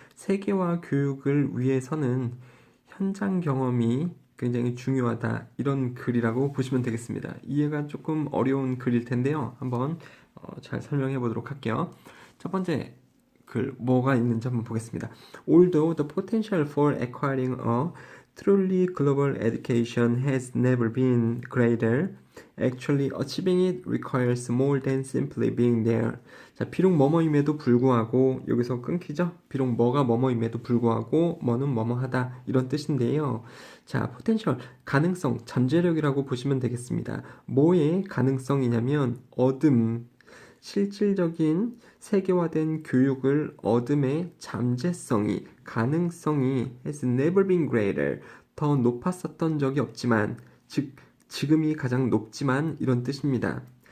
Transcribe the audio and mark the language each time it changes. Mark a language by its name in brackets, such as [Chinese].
[Korean] 세계화 교육을 위해서는 현장 경험이 굉장히 중요하다, 이런 글이라고 보시면 되겠습니다. 이해가 조금 어려운 글일 텐데요. 한번 잘 설명해 보도록 할게요. 첫 번째 글 뭐가 있는지 한번 보겠습니다. [English] Although the potential for acquiring a truly global education has never been greater, actually achieving it requires more than simply being there. [Korean] 자, 비록 뭐뭐임에도 불구하고, 여기서 끊기죠? 비록 뭐가 뭐뭐임에도 불구하고 뭐는 뭐뭐하다, 이런 뜻인데요. 자, 포텐셜, 가능성, 잠재력이라고 보시면 되겠습니다. 뭐의 가능성이냐면 실질적인 세계화된 교육을 얻음의 잠재성이, 가능성이 [English] has never been greater, [Korean] 더 높았었던 적이 없지만, 즉 지금이 가장 높지만, 이런 뜻입니다.